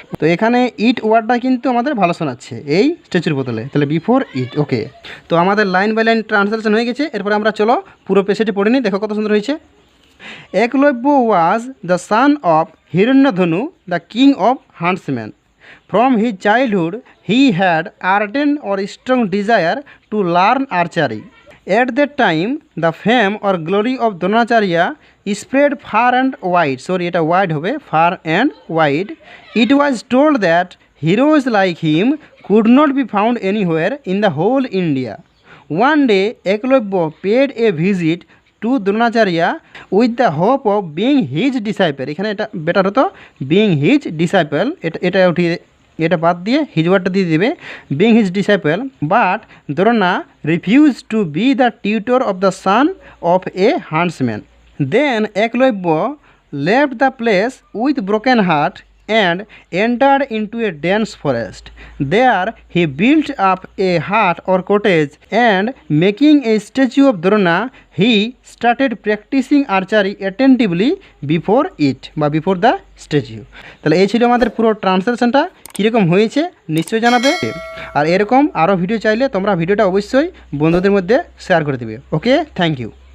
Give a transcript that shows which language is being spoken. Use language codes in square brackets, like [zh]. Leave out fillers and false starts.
[bn] তো এখানে ইট ওয়ার্ডটা কিন্তু আমাদের ভালো শোনাচ্ছে এই স্ট্যাচুর বদলে, তাহলে বিফোর ইট। ওকে, তো আমাদের লাইন বাই লাইন ট্রান্সলেশন হয়ে গেছে, এরপরে আমরা চলো পুরো পেজটি পড়ে নিই, দেখো কত সুন্দর হয়েছে। [en] Eklavya was the son of Hiranyadhanu, the king of huntsman. From his childhood, he had ardent or strong desire to learn archery. At that time, the fame or glory of Dronacharya spread far and wide. Sorry, [bn] এটা wide হবে, [en] far and wide. It was told that heroes like him could not be found anywhere in the whole India. One day, Eklavya paid a visit to Dronacharya with the hope of being his disciple. [bn] এখানে এটা better হতো [en] being his disciple, [bn] এটা উঠিয়ে এটা বাদ দিয়ে his ওয়ার্ডটা দিয়ে দেবে [en] being his disciple, but Drona refused to be the tutor of the son of a huntsman. Then Eklavya left the place with broken heart and entered into a dense forest. There he built up a hut or cottage and making a statue of Drona, he started practicing archery attentively before it বা before the statue. [bn] তাহলে এই ছিল আমাদের পুরো ট্রান্সলেশনটা, কীরকম হয়েছে নিশ্চয়ই জানাবে, আর এরকম আরও ভিডিও চাইলে তোমরা ভিডিওটা অবশ্যই বন্ধুদের মধ্যে শেয়ার করে দেবে। ওকে, থ্যাংক ইউ।